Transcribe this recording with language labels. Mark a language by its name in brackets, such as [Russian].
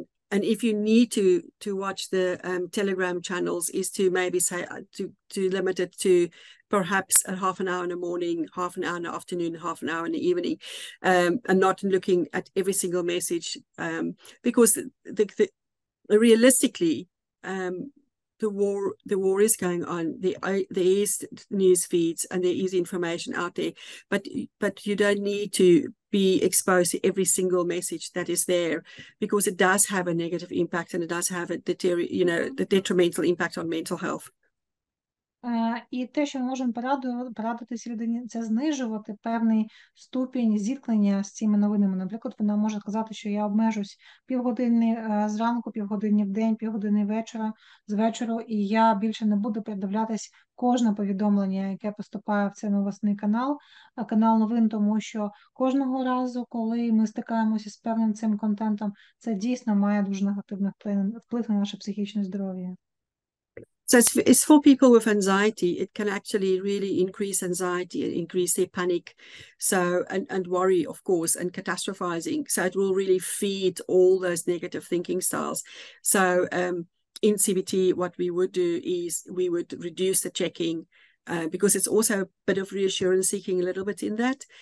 [English] And if you need to watch the Telegram channels, is to maybe say to limit it to perhaps a half an hour in the morning, half an hour in the afternoon, half an hour in the evening, and not looking at every single message, because realistically, the war is going on. There is news feeds and there is information out there, but you don't need to be exposed to every single message that is there, because it does have a negative impact and it does have a the detrimental impact on mental health. [Ukrainian] І те, що ми можемо порадити цій людині, це знижувати певний ступінь зіткнення з цими новинами. Наприклад, вона може сказати, що я обмежусь півгодини зранку, півгодини в день, півгодини з вечора, і я більше не буду передивлятись кожне повідомлення, яке поступає в цей новосний канал новин, тому що кожного разу, коли ми стикаємося з певним цим контентом, це дійсно має дуже негативний вплив на наше психічне здоров'я. [English] So it's for people with anxiety. It can actually really increase anxiety and increase their panic, and worry, of course, and catastrophizing. So it will really feed all those negative thinking styles. So in CBT, what we would do is we would reduce the checking, because it's also a bit of reassurance seeking a little bit in that.